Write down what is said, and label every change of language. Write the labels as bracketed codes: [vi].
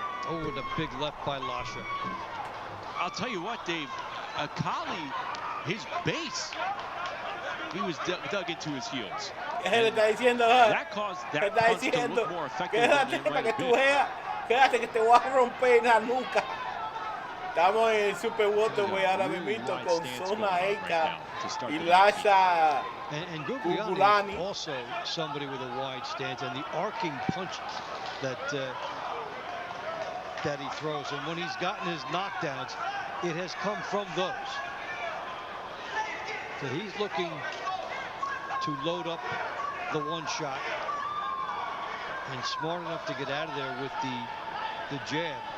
[en] Oh, and a big left by Lasha. I'll tell you what, Dave. Akali, his base, he was dug into his heels. That caused that punch to look more effective than it might have been. [es] Quédate que te voy a romper la nuca. Estamos en el Super Waterway ahora mismo con Zona Eka y Lasha [en] and Gurgliani also somebody with a wide stance, and the arcing punches that that he throws, and when he's gotten his knockdowns, it has come from those. So he's looking to load up the one shot and smart enough to get out of there with the jab.